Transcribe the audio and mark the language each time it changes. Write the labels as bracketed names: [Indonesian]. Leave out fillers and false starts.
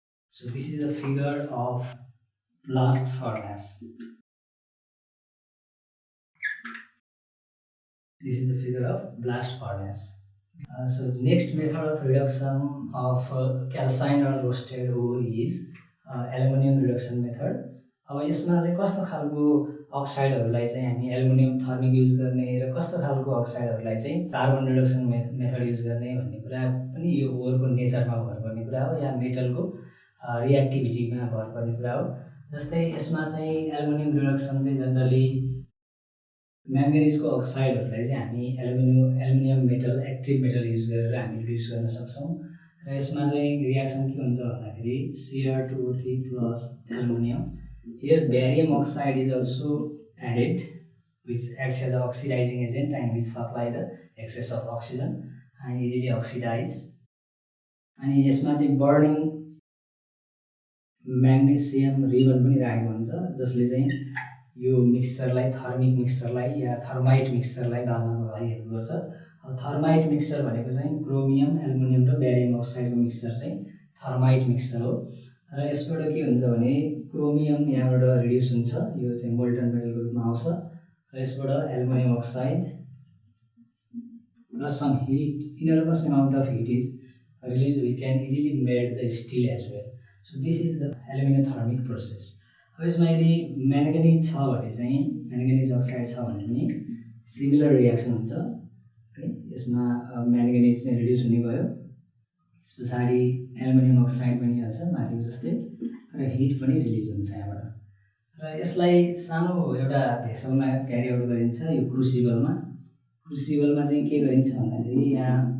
[English] So this is a figure of blast furnace. This is the figure of blast furnace. So the next method of reduction of calcined or roasted ore is aluminum reduction method. [Nepali] अब यसमा चाहिँ कस्तो खालको अक्साइडहरूलाई चाहिँ हामी aluminium thermic use गर्ने र कस्तो खालको अक्साइडहरूलाई चाहिँ कार्बन रिडक्सन मेथड युज गर्ने भन्ने कुरा पनि यो ओरको नेचरमा भर पर्ने कुरा हो या मेटलको रिएक्टिभिटीमा भर पर्ने कुरा हो। जस्तै यसमा चाहिँ एल्युमिनियम रिडक्सन चाहिँ जनरली म्याङ्गनिजको अक्साइडहरूलाई चाहिँ हामी aluminium metal active metal use गरेर हामी रिड्युस गर्न सक्छौँ र यसमा चाहिँ रिएक्सन के हुन्छ भन्दाखेरि Cr2O3 plus aluminum. [English] Here barium oxide is also added, which acts as an oxidizing agent and which supply the excess of oxygen and easily oxidize. [Nepali] अनि यसमा चाहिँ बर्निङ म्याग्नेसियम रिबन पनि राखेको हुन्छ जसले चाहिँ यो मिक्सचरलाई थर्मिक मिक्सचरलाई या थर्माइट मिक्सचरलाई बाल्नको लागि हेल्प गर्छ। थर्माइट मिक्सचर भनेको चाहिँ क्रोमियम एल्युमिनियम र ब्यारियम अक्साइडको मिक्सचर चाहिँ थर्माइट मिक्सचर हो र यसबाट के हुन्छ भने क्रोमियम यहाँबाट रिड्युस हुन्छ, यो चाहिँ मोल्टन मेटलको रूपमा आउँछ र यसबाट एल्युमिनियम अक्साइड र [English] Some heat enormous amount of heat is release which can easily melt the steel as well. So this is the aluminium thermic process. [Nepali] अब यसमा यदि म्याङ्गनिज छ भने चाहिँ म्याङ्गनिज अक्साइड छ भने पनि सिमिलर रिएक्सन हुन्छ। यसमा म्याङ्गनिज चाहिँ रिड्युस हुने भयो, त्यस पछाडि एल्युमिनियम अक्साइड पनि हाल्छ माथिको जस्तै र हिट पनि रिलिज हुन्छ यहाँबाट र यसलाई सानो एउटा भेसलमा क्यारी आउट गरिन्छ यो क्रुसिबलमा चाहिँ के गरिन्छ भन्दाखेरि यहाँ